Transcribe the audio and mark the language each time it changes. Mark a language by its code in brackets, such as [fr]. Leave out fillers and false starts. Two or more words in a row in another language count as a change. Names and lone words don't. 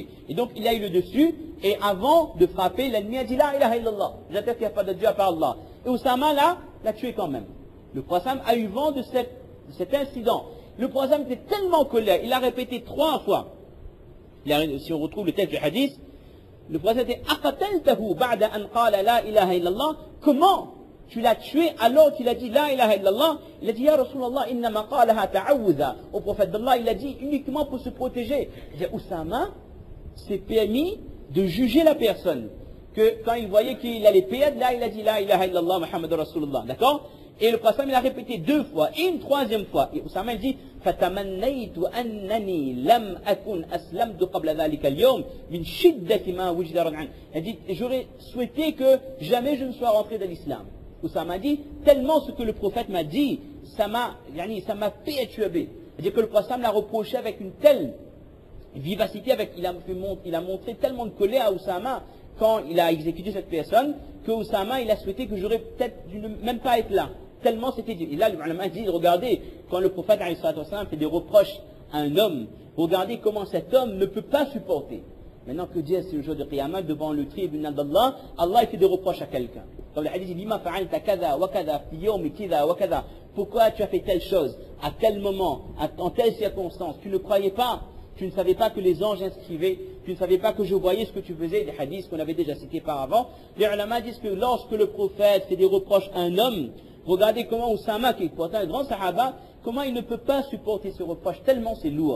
[fr] Et donc, il a eu le dessus, et avant de frapper, l'ennemi a dit [ar] لا إله إلا الله. [fr] J'atteste qu'il n'y a pas de Dieu à part Allah. Et Oussama, là, l'a tué quand même. Le prophète a eu vent de cet incident. Le prophète était tellement en colère, il a répété 3 fois. Si on retrouve le texte du hadith, le prophète était [ar] أقتلته بعد أن قال لا إله إلا الله. [fr] Comment tu l'as tué alors qu'il a dit [ar] لا إله إلا الله? [fr] Il a dit [ar] يا رسول الله إنما قالها تعوذا. [fr] Au prophète d'Allah, il a dit uniquement pour se protéger. Il dit Oussama s'est permis de juger la personne. Que quand il voyait qu'il allait perdre, là il a dit [ar] لا إله إلا الله محمد رسول الله. [fr] D'accord? Et le prophète il a répété 2 fois et une 3e fois. Et Oussama dit [ar] فَتَمَنَّيْتُ أَنَّنِي لَمْ أَكُنْ أَسْلَمْتُ قَبْلَ ذَلِكَ الْيَوْمِ مِنْ شِدَّةِ مَا وُجِدَ رَدْعًا. [fr] Il dit j'aurais souhaité que jamais je ne sois rentré dans l'islam. Oussama dit tellement ce que le prophète m'a dit, ça m'a perturbé. C'est-à-dire que le prophète l'a reproché avec une telle vivacité, il a montré tellement de colère à Oussama quand il a exécuté cette personne, que Oussama il a souhaité que j'aurais peut-être dû ne même pas être là. Tellement c'était dur. Et là, le ulama dit, regardez, quand le prophète fait des reproches à un homme, regardez comment cet homme ne peut pas supporter. Maintenant que Dieu, c'est le jour de Qiyamah, devant le tribunal d'Allah, Allah il fait des reproches à quelqu'un. Comme le hadith dit, [ar] لم فعلت كذا وكذا في يوم كذا وكذا. [fr] Pourquoi tu as fait telle chose, à tel moment, en telle circonstance? Tu ne croyais pas, tu ne savais pas que les anges inscrivaient, tu ne savais pas que je voyais ce que tu faisais, des hadiths qu'on avait déjà cités par avant. Les ulama disent que lorsque le prophète fait des reproches à un homme, regardez comment Oussama, qui est pourtant un grand sahaba, comment il ne peut pas supporter ce reproche, tellement c'est lourd.